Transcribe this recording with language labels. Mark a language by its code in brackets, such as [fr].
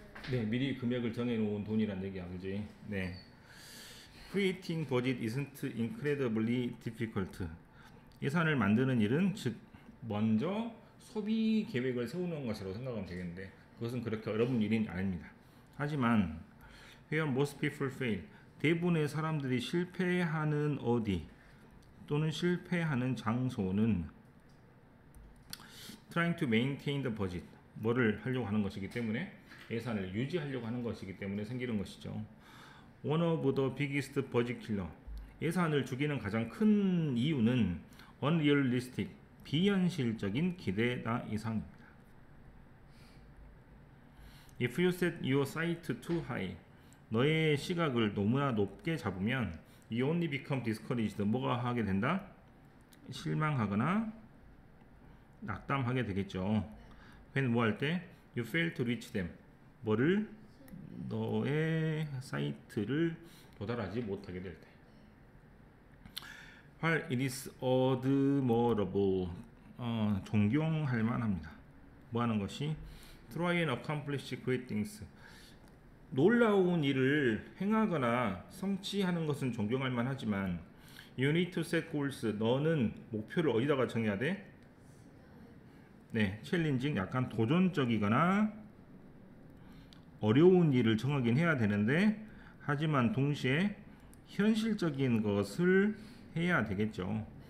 [ko] 네, 미리 금액을 정해놓은 돈이란 얘기야, 그지? 네. [en] Creating budget isn't incredibly difficult. [ko] 예산을 만드는 일은 즉 먼저 소비 계획을 세우는 것이라고 생각하면 되겠는데 그것은 그렇게 어려운 일은 아닙니다. 하지만 [en] where most people fail. [ko] 대부분의 사람들이 실패하는 어디 또는 실패하는 장소는 [en] trying to maintain the budget. [ko] 뭐를 하려고 하는 것이기 때문에 예산을 유지하려고 하는 것이기 때문에 생기는 것이죠. [en] One of the biggest budget killer. [ko] 예산을 죽이는 가장 큰 이유는 unrealistic, 비현실적인 기대다 이상입니다. [en] If you set your sight too high, [ko] 너의 시각을 너무나 높게 잡으면 [en] you only become discouraged. [ko] 뭐가 하게 된다? 실망하거나 낙담하게 되겠죠. [en] when [ko] 뭐 할 때? [en] You fail to reach them. [ko] 뭐를? 너의 사이트를 도달하지 못하게 될 때. [en] while it is admirable. [ko] 존경할 만합니다. 뭐 하는 것이? [en] try and accomplish great things. [ko] 놀라운 일을 행하거나 성취하는 것은 존경할 만하지만 [en] you need to set goals. [ko] 너는 목표를 어디다가 정해야 돼? 네, 챌린징, 약간 도전적이거나 어려운 일을 정하긴 해야 되는데 하지만 동시에 현실적인 것을 해야 되겠죠.